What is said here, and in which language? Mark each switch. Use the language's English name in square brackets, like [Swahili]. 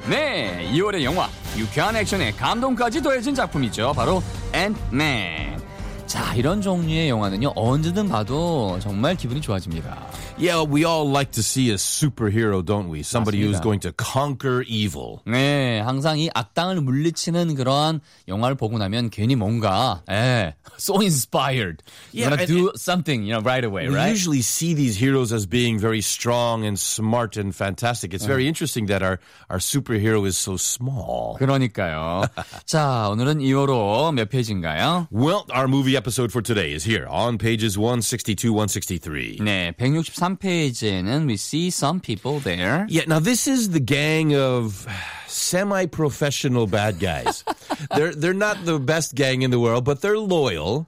[Korean] 네, 2월의 영화 유쾌한 액션에 감동까지 더해진 작품이죠. 바로 Ant-Man. 자, 이런 종류의 영화는요 언제든 봐도 정말 기분이 좋아집니다. [English] Yeah, we all like to see a superhero, don't we? Somebody [Korean] 맞습니다. [English] who's going to conquer evil. [Korean] 네, 항상 이 악당을 물리치는 그러한 영화를 보고 나면 괜히 뭔가 [English] so inspired. You want to do something, you know, right away, we right? We usually see these heroes as being very strong and smart and fantastic. It's very interesting that our superhero is so small. [Korean] 그러니까요. 자, 오늘은 2월호 몇 페이지인가요? [English] Well, our movie episode for today is here on pages 162, 163. [Korean] 네, 163. 63페이지에는 [English] we see some people there. Yeah, now this is the gang of semi-professional bad guys. they're not the best gang in the world, but they're loyal.